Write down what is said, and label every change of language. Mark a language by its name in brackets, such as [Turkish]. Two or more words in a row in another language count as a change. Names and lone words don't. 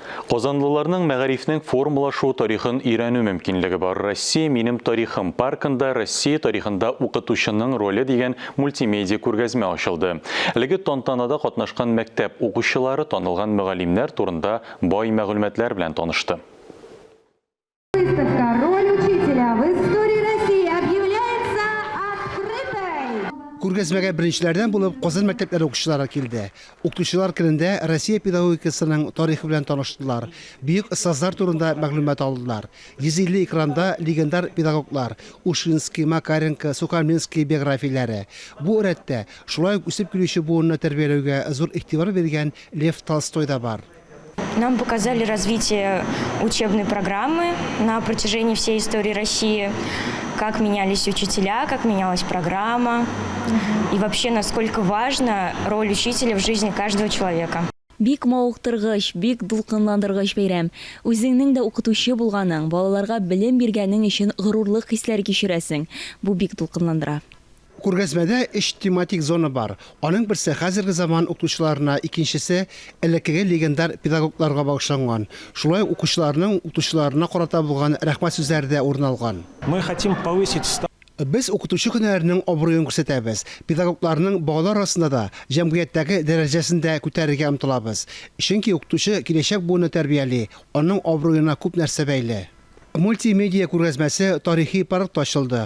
[Tatar] Qozanlılarның мәгарифнең формулашу тарихын өйрәнү мөмкинлеге бар. Россия минем тарихым паркында Россия тарихында укытучының роле дигән мультимедиа күргәзмә ачылды. Әлеге тантанада катнашкан мәктәп укучылары танылган мөгаллимнәр турында бай мәгълүматлар белән танышты. [Russian] Выставка «Роль учителя в истории России» объявляется открытой. [Tatar] Күргәзмәгә беренчеләрдән булып Казан мәктәпләре укучылары килде. Укытучылар көнендә Россия педагогикасының тарихы белән таныштылар. Бөек остазлар турында мәгълүмат алдылар. 150 экранда легендар педагоглар Ушинский, Макаренко, Сухомлинский биографияләре. Бу рәттә шулай ук үсеп килүче буынны тәрбияләүгә зур игътибар биргән Лев Толстой да бар. [Russian] Нам показали развитие учебной программы на протяжении всей истории России, как менялись учителя, как менялась программа и вообще насколько важна роль учителя в жизни каждого человека. [Tatar] Бик мавыктыргыч, бик дулкынландыргыч бәйрәм. Үзеңнең дә укытучы булганың, балаларга белем биргәнең өчен горурлык хисләр кичерәсең. Бу бик дулкынландыра. Күргәзмәдә 3 тематик зона бар. Аның берсе хәзерге заман укытучыларына, икенчесе элеккеге легендар педагогларга багышланган. Шулай укучыларның укытучыларына карата булган рәхмәт сүзләре дә урын алган. [Russian] Мы хотим повысить [Tatar] Без укытучы һөнәренең абруен күрсәтәбез. Педагогларның балалар арасында да җәмгыятьтәге дәрәҗәсен дә күтәрергә омтылабыз. Чөнки укытучы киләчәк буыны тәрбияли, аның абруена күп нәрсә бәйле. Мультимедиа күргәзмәсе тарихи паркта ачылды.